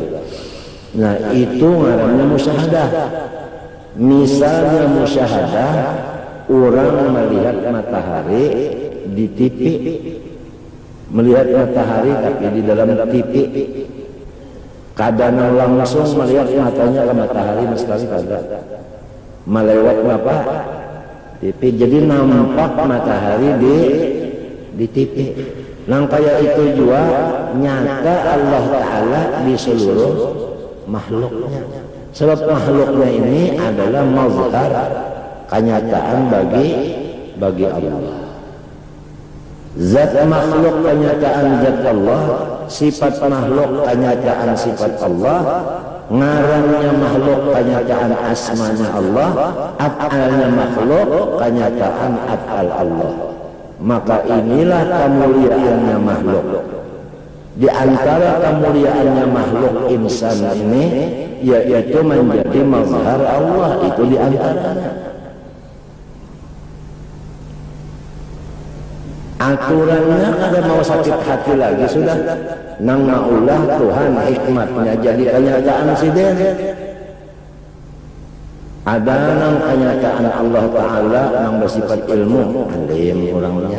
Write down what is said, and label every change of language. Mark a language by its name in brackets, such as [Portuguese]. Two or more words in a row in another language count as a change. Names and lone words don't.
[Banjar] Nah itu ngarannya musyahadah. Misalnya musyahadah, orang melihat matahari di TV, melihat matahari tapi di dalam TV, kadang langsung melihat matanya ke matahari sekali kada, melewat apa TV, jadi nampak matahari di TV. Nang kaya itu juga nyata [Arabic] Allah Ta'ala [Banjar] di seluruh makhluknya. [Indonesian] Sebab makhluknya ini adalah mazhar kenyataan bagi Allah. Zat makhluk kenyataan zat Allah, sifat makhluk kenyataan sifat Allah, ngarannya makhluk kenyataan asmanya Allah, af'alnya makhluk kenyataan af'al Allah. Maka inilah kemuliaannya makhluk. Di antara kemuliaannya makhluk insan ini yaitu menjadi mazhar Allah, itu di antaranya. [Banjar] Aturannya kada mau sakit hati lagi sudah. Nang maulah Tuhan hikmatnya jadi kenyataan siden. Ada nang kenyataan [Arabic] Allah Ta'ala [Banjar] nang bersifat ilmu, alim orangnya.